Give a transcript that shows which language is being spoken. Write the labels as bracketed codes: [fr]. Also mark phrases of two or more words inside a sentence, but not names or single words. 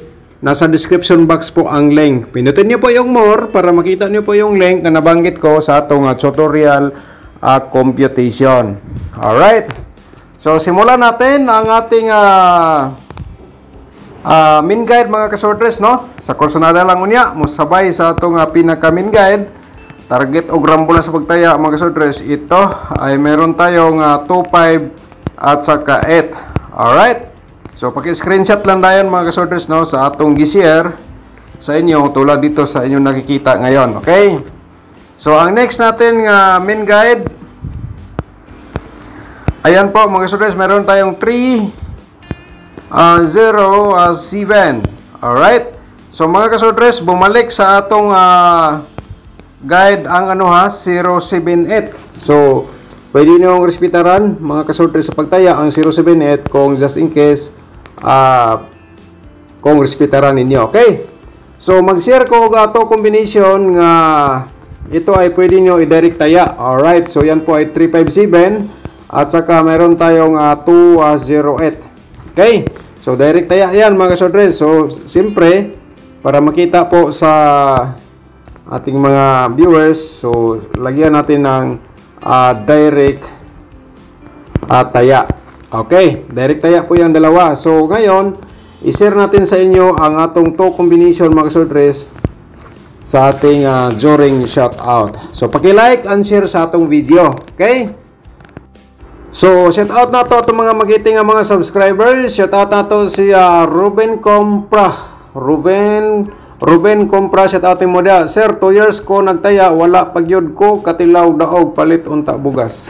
[tl] Nasa description box po ang link. Pinutin niyo po yung more para makita niyo po yung link na nabanggit ko sa atong tutorial computation. Alright. So, simulan natin ang ating main guide mga kasodres, no? [ceb] Sa kursunada lang unya, musabay sa atong pinaka-main guide. [tl] Target o grambola sa pagtaya mga kasodres, ito ay meron tayong 2, 5 at saka 8. Alright? [ceb] So, paki-screenshot lang dayon mga kasodres, no? Sa atong gi-share sa inyo, tulad dito sa inyong nakikita ngayon. Okay? [tl] So, ang next natin main guide, ayan po mga kasodres, meron tayong 3, 0, 7. Alright? [ceb] So mga kasodres, bumalik sa atong guide ang 078. So, pwede nyo respetaran mga kasodres sa pagtaya ang 078 kung [en] just in case [ceb] kung respetaran ninyo. Okay? So, mag-share ko ato combination nga ito ay pwede nyo i-direct taya. [tl] Alright? So, yan po ay 357. At saka meron tayong 208. Okay? So, direct taya yan mga kasodres. So, siyempre, para makita po sa ating mga viewers, so, lagyan natin ng direct taya. Okay? Direct taya po yung dalawa. So, ngayon, i-share natin sa inyo ang atong 2 combination mga kasodres sa ating during shoutout. So, [ceb] paki- [en] like and share [ceb] sa atong video. Okay? [tl] So, shout out na to itong mga magiting mga subscribers. Shout out na to si Ruben Compra. Ruben Compra, shout out mo dia. [ceb] Sir, 2 years ko nagtaya, wala pagyod ko, katilaw daog, palit unta bugas.